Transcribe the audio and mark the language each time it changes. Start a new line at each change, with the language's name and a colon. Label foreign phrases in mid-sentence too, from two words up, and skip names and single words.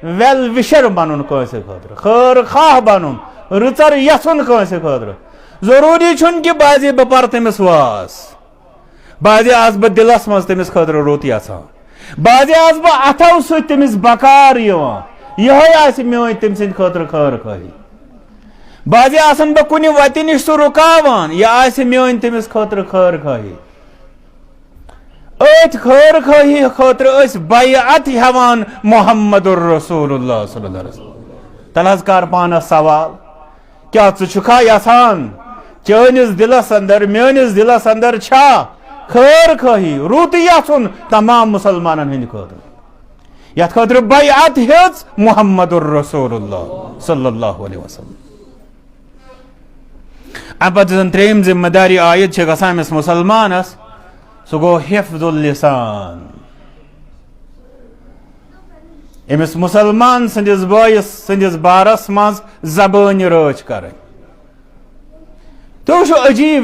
English: well wisher
Kashmiri: بنن کٲنٛسہِ خٲطرٕ خٲر خواہ بنن رٕژر یژھُن کٲنٛسہِ خٲطرٕ ضروٗری چھُنہٕ کہِ بازے بہٕ پرٕ تٔمِس واز بازے آس بہٕ دِلس منٛز تٔمِس خٲطرٕ رُت یژھان بازے آس بہٕ اتھو سۭتۍ تٔمِس بکار یِوان یِہوے آسہِ میٲنۍ تٔمۍ سٕنٛدِ خٲطرٕ خٲر خٲہی بازے آسن بہٕ کُنہِ وتہِ نِش سُہ رُکاوان یہِ آسہِ میٲنۍ تٔمِس خٲطرٕ خٲر خٲہی أتھۍ خٲر خٲہی خٲطرٕ ٲسۍ بیعت ہٮ۪وان
Arabic: محمد رسول اللہ صلی اللہ علیہ وسلم
Kashmiri: تَلہٕ حظ کر پانس سوال کیٛاہ ژٕ چھُکھا یژھان چٲنِس دِلس انٛدر میٲنِس دِلس انٛدر چھا خٲر خٲہی رُت یژھُن تمام مُسلمانن ہٕنٛدِ خٲطرٕ یتھ خٲطرٕ بیعت ہیٚژ
Arabic: محمد رسول اللہ صلی اللہ علیہ وسلم
Kashmiri: امہِ پتہٕ زن ترٛیٚیِم ذمہٕ داری عٲید چھِ گژھان أمِس مُسلمانس سُہ گوٚو
Arabic: حفظ اللسان
Kashmiri: أمِس مُسلمان سٕنٛدِس بٲیِس سٕنٛدِس بارس منٛز زبٲنۍ رٲچھ کرٕنۍ تُہۍ وٕچھِو عجیٖب